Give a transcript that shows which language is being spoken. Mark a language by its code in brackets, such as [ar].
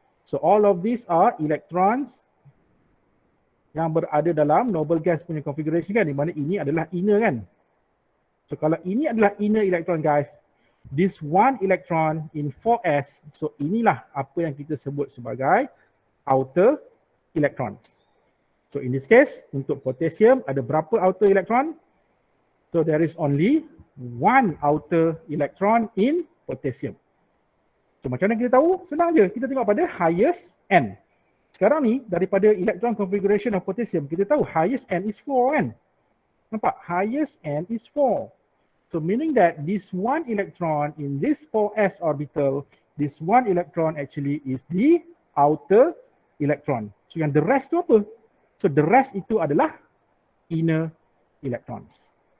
[en] So all of these are electrons [ms] yang berada dalam [en] noble gas [ms] punya [en] configuration [ms] kan, di mana ini adalah [en] inner kan. [ms] So kalau ini adalah inner electron guys, [en] this one electron in 4s, [ms] so inilah apa yang kita sebut sebagai outer electrons. So in this case, untuk potassium ada berapa outer electron? [en] So there is only one outer electron in potassium. [ms] So macam mana kita tahu? Senang je, kita tengok pada highest n. Sekarang ni daripada [en] electron configuration of potassium, [ms] kita tahu [en] highest n is 4 [ms] kan? Nampak? [en] Highest n is 4. So meaning that this one electron in this 4s orbital, this one electron actually is the outer electron. [ms] So yang [en] the rest [ms] tu apa? So [en] the rest [ms] itu adalah inner electrons.